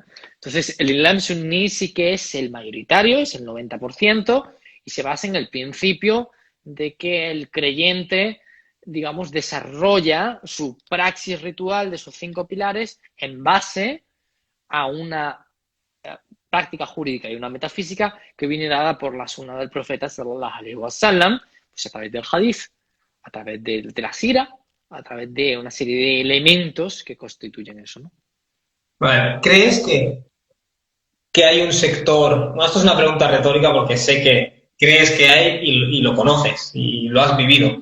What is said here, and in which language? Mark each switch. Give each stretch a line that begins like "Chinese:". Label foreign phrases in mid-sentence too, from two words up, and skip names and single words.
Spanish: Entonces, el Islam suní sí que es el mayoritario, es el 90%, y se basa en el principio de que el creyente, digamos, desarrolla su praxis ritual de sus 5 pilares en base a una práctica jurídica y una metafísica que viene dada por la sunna del profeta
Arabic: صلى الله عليه وسلم,
Spanish: pues a través del hadith, a través de la sira, a través de una serie de elementos que constituyen eso, ¿no? Vale. ¿Crees que hay un sector? Bueno, esto es una pregunta retórica porque sé que crees que hay y lo conoces y lo has vivido.